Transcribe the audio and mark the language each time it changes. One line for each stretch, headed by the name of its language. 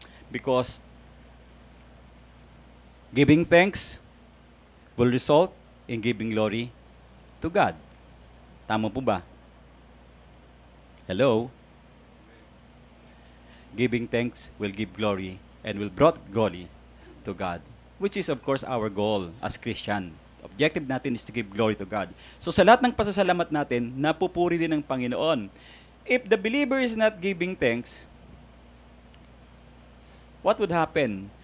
English: Because giving thanks will result in giving glory to God.
Filipino: Tama po ba?
English: Hello? Giving thanks will give glory and will brought glory to God, which is of course our goal as Christian. Objective natin is to give glory to God.
Filipino: So sa lahat ng pasasalamat natin, napupuri din ng Panginoon.
English: If the believer is not giving thanks, what would happen?